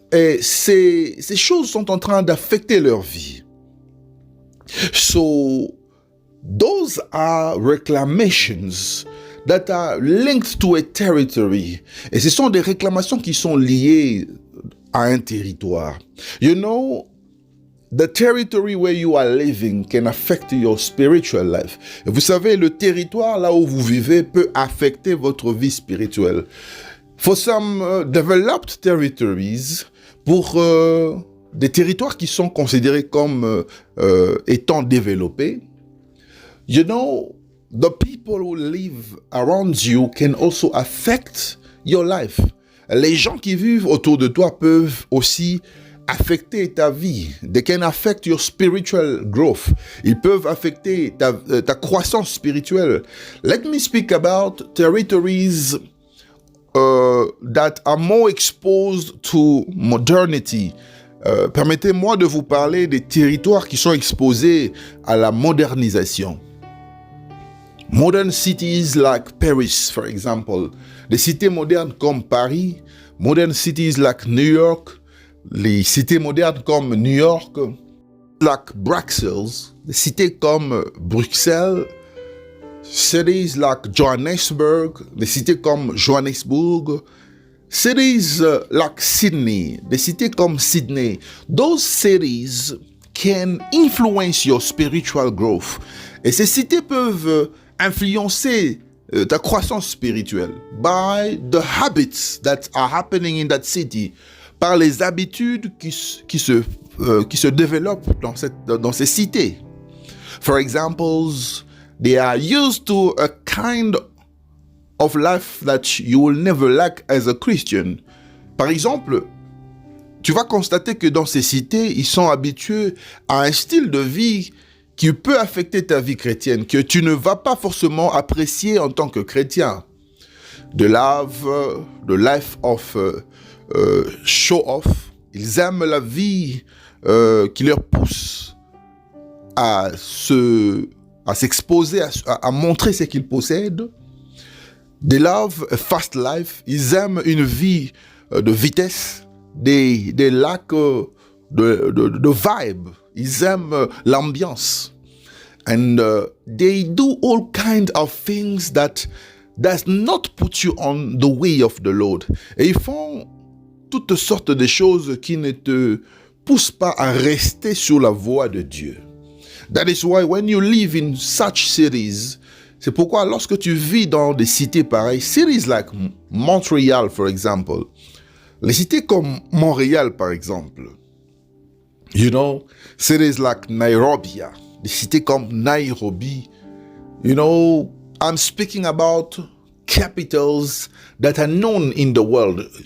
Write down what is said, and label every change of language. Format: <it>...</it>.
<fr>Et ces choses sont en train d'affecter leur vie.</fr> <en>So, those are reclamations that are linked to a territory.</en> <fr>Et ce sont des réclamations qui sont liées à un territoire.</fr> <en>You know, the territory where you are living can affect your spiritual life.</en> <fr>Et vous savez, le territoire là où vous vivez peut affecter votre vie spirituelle.</fr> <en>For some developed territories,</en> <fr>pour des territoires qui sont considérés comme étant développés,</fr> <en>you know, the people who live around you can also affect your life.</en> <fr>Les gens qui vivent autour de toi peuvent aussi affecter ta vie.</fr> <en>They can affect your spiritual growth.</en> <fr>Ils peuvent affecter ta croissance spirituelle.</fr> <en>Let me speak about territories that are more exposed to modernity.</en> <fr>Permettez-moi de vous parler des territoires qui sont exposés à la modernisation.</fr> <en>Modern cities like Paris, for example.</en> <fr>Des cités modernes comme Paris.</fr> <en>Modern cities like New York.</en> <fr>Les cités modernes comme New York.</fr> <en>Like Brussels.</en> <fr>Des cités comme Bruxelles.</fr> <en>Cities like Johannesburg.</en> <fr>Des cités comme Johannesburg.</fr> <en>Cities like Sydney.</en> <fr>Des cités comme Sydney.</fr> <en>Those cities can influence your spiritual growth.</en> <fr>Et ces cités peuvent influencer ta croissance spirituelle</fr> <en>by the habits that are happening in that city,</en> <fr>par les habitudes qui se développent dans ces cités.</fr> <en>For examples, they are used to a kind of life that you will never like as a Christian.</en> <fr>Par exemple, tu vas constater que dans ces cités, ils sont habitués à un style de vie qui peut affecter ta vie chrétienne, que tu ne vas pas forcément apprécier en tant que chrétien.</fr> <en>The life of show off.</en> <fr>Ils aiment la vie qui leur pousse à s'exposer, à montrer ce qu'ils possèdent.</fr> <en>They love a fast life.</en> <fr>Ils aiment une vie de vitesse.</fr> <en>They lack de vibe.</en> <fr>Ils aiment l'ambiance.</fr> <en>And they do all kinds of things that does not put you on the way of the Lord.</en> <fr>Et ils font toutes sortes de choses qui ne te poussent pas à rester sur la voie de Dieu.</fr> <en>That is why when you live in such cities,</en> <fr>c'est pourquoi lorsque tu vis dans des cités pareilles,</fr> <en>cities like Montreal, for example,</en> <fr>les cités comme Montréal, par exemple,</fr> <en>you know, cities like Nairobi,</en> <fr>des cités comme Nairobi,</fr> <en>you know, I'm speaking about capitals that are known in the world.</en>